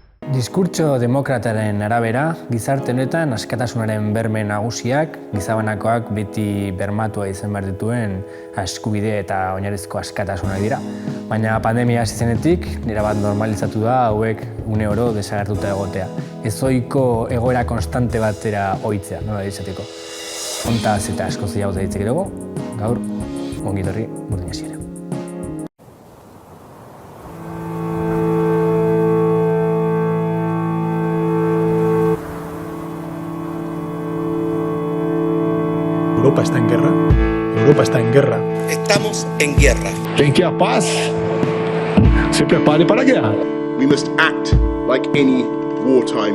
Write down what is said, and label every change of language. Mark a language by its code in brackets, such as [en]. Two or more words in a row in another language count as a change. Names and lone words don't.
[eu] Diskurtso demokrataren arabera, gizarte honetan askatasunaren berme nagusiak, gizabanakoak beti bermatua izan behar dituen eskubide eta oinarrizko askatasunak dira. Baina pandemia hasi zenetik, erabat normalizatu da hauek une oro desagertuta egotea. Ezohiko egoera konstante batera ohitzea, nola izateko. Hontaz eta askoz gehiago ditzake dugu, gaur ongi etorri Burdin Hasiera. [es] Europa está en guerra. Europa está en guerra. Estamos en guerra. Quien quiera paz, se prepare para la guerra. [en] We must act like any wartime.